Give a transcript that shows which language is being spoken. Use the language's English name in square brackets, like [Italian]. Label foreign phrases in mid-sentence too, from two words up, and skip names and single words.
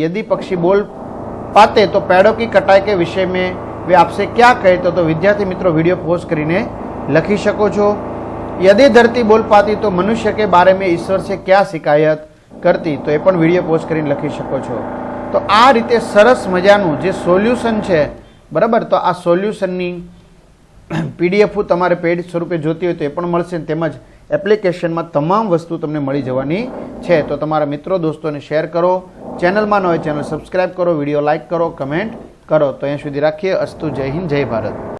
[Hindi] यदि पक्षी बोल पाते तो पेड़ों की कटाई के विषय में वे आपसे क्या कहते, [Gujarati] તો વિદ્યાર્થી મિત્રો વીડિયો પૉઝ કરીને લખી શકો છો। [Hindi] यदि धरती बोल पाती तो मनुष्य के बारे में ईश्वर से क्या शिकायत करती, तो ये [Gujarati] પણ વીડિયો પૉઝ કરીને લખી શકો છો। તો આ રીતે સરસ મજાનું જે સોલ્યુશન છે, બરાબર। તો આ સોલ્યુશનની પીડીએફ તમારે પેડ સ્વરૂપે જોતી હોય તો એ પણ મળશે, તેમજ એપ્લિકેશનમાં તમામ વસ્તુ તમને મળી જવાની છે। તો તમારા મિત્રો દોસ્તોને શેર કરો, ચેનલ માં ન હોય ચેનલ સબ્સ્ક્રાઇબ કરો, વીડિયો લાઇક કરો, કમેન્ટ કરો। તો અહીં સુધી રાખીએ। અસ્તુ। જય હિંદ, જય ભારત।